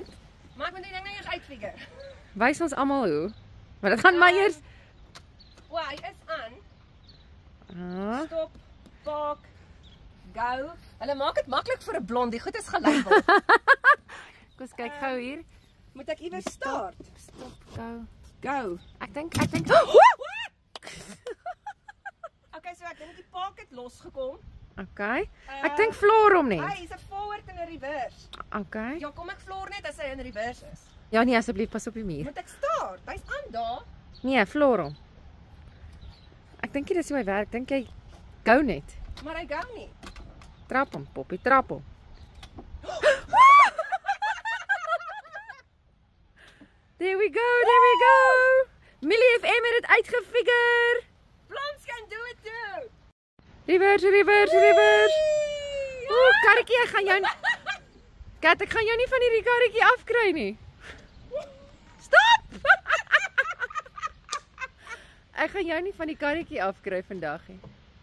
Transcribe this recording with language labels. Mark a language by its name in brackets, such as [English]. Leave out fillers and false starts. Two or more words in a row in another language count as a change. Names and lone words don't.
[Afrikaans] Maar ek moet die ding nou eers uitfigure. Wys ons almal hoe. Maar dit gaan my eers. O, hy is aan. Ah. [English] Stop, park, go. [Afrikaans] Hulle maak dit maklik vir 'n blondie. Goed is gelabel. Kom ons kyk gou hier. Moet ek iewers start? [English] Stop, go. Go. [Afrikaans] Ek dink. Okay, so ek dink die park het losgekom. Okay. Ek dink floor hom nie. Hy is 'n forward en 'n reverse. Okay. Ja, kom ek floor net as hy in reverse is. Ja nee, asseblief pas op die muur. Moet ek start? Hy's aan daar. Nee, floor hom. Ek dink dit is hoe hy werk. Dink jy go net. Maar hy gaan nie. Trap hom, Poppy, trap hom. [English] There we go. [Afrikaans] Millie FM het dit uitgefigure. [English] Blonds can do it too. [Afrikaans] Reverse. Ooh, karretjie, ek gaan jou Kat, ek gaan jou nie van hierdie karretjie afkry nie. Stop! Ek gaan jou nie van die karretjie afkry vandag nie.